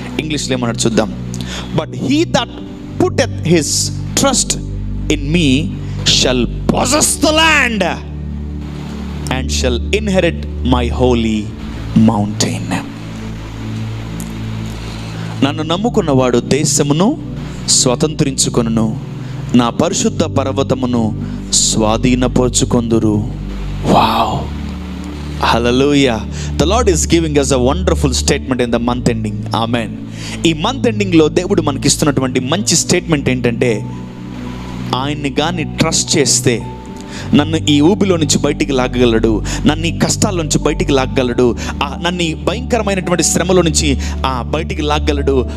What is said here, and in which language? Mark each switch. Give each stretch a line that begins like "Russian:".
Telugu: ఇంగ్లీష్లో ఏమన్నాడు చూద్దాం.
English: But he that putteth his trust in me shall possess the land and shall inherit my holy mountain.
Telugu: నన్ను నమ్ముకున్నవాడు దేశమును స్వతంత్రించుకొనును, నా పరిశుద్ధ పర్వతమును స్వాధీనపరుచుకొందురు. Wow, hallelujah.
English: The Lord is giving us a wonderful statement in the month ending. Amen.
Telugu: ఈ month ఎండింగ్లో దేవుడు మనకి ఇస్తున్నటువంటి మంచి స్టేట్మెంట్ ఏంటంటే, ఆయన్ని కానీ ట్రస్ట్ చేస్తే నన్ను ఈ ఊబిలో నుంచి బయటికి లాగగలడు, నన్ను ఈ కష్టాల నుంచి బయటికి లాగగలడు, నన్ను ఈ భయంకరమైనటువంటి శ్రమలో నుంచి బయటికి లాగగలడు.